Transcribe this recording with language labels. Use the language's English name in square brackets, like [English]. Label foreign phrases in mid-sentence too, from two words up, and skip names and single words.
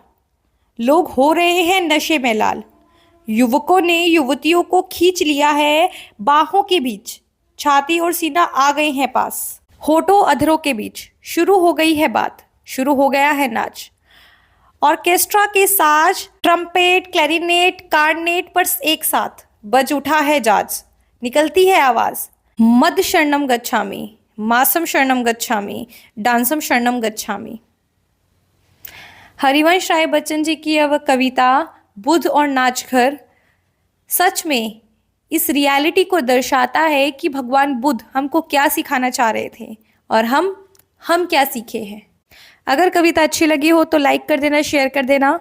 [Hindi] लोग हो रहे हैं नशे में लाल, युवकों ने युवतियों को खींच लिया है बाहों के बीच, छाती और सीना आ गए हैं पास, होठों अधरों के बीच शुरू हो गई है बात, शुरू हो गया है नाच। ऑर्केस्ट्रा के साज ट्रम्पेट क्लैरिनेट कार्नेट पर एक साथ बज उठा है जाज, निकलती है आवाज [Pali] मद शरणम गच्छामि मासम शरणम गच्छामि डांसम शरणम गच्छामि। [Hindi] हरिवंश राय बच्चन जी की यह कविता बुद्ध और नाचघर सच में इस रियलिटी को दर्शाता है कि भगवान बुद्ध हमको क्या सिखाना चाह रहे थे और हम क्या सीखे हैं। अगर कविता अच्छी लगी हो तो लाइक कर देना, शेयर कर देना।